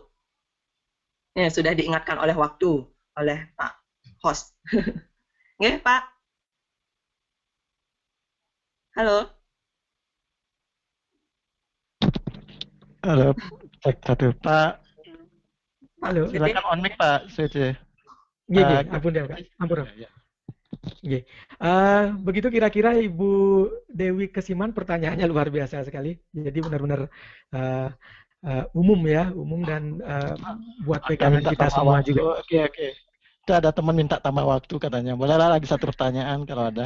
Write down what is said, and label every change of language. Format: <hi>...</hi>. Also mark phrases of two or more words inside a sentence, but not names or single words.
<id>Ya, sudah diingatkan oleh waktu, oleh Pak Host. Nggih, Pak. Halo. Halo, cek satu Pak. Halo. Silakan on mic Pak.</id> <jv>Nggih, ampun ya, Pak. Ampun. Nggih.</jv> <id>Begitu kira-kira Ibu Dewi Kesiman, pertanyaannya luar biasa sekali. Jadi benar-benar umum ya, umum dan buat pegangan kita semua waktu. juga. Oke. Itu ada teman minta tambah waktu katanya. Bolehlah lagi satu pertanyaan kalau ada.</id>